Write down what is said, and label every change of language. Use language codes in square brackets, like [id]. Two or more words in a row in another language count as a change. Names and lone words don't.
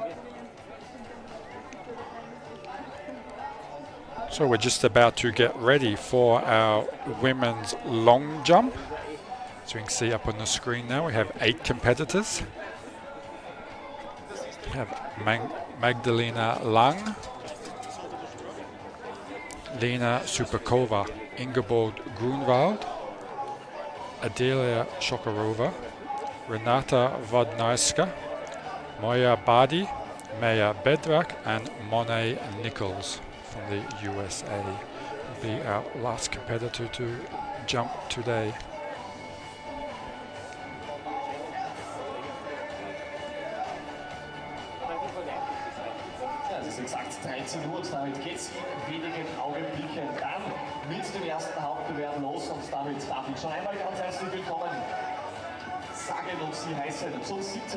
[en] So we're just about to get ready for our women's long jump. As we can see up on the screen now, we have 8 competitors. We have Magdalena Lang, Lena Superkova, Ingeborg Grunwald, Adelia Shokarova, Renata Vodnyska, Moya Badi, Maya Bedrak, and Monet Nichols from the USA will be our last competitor to jump today. [de] Es ist exakt 13 Uhr, damit geht es in wenigen Augenblicken dann mit dem ersten Hauptbewerb los, und damit darf ich schon einmal ganz herzlich willkommen sagen und Sie heißen zum 17.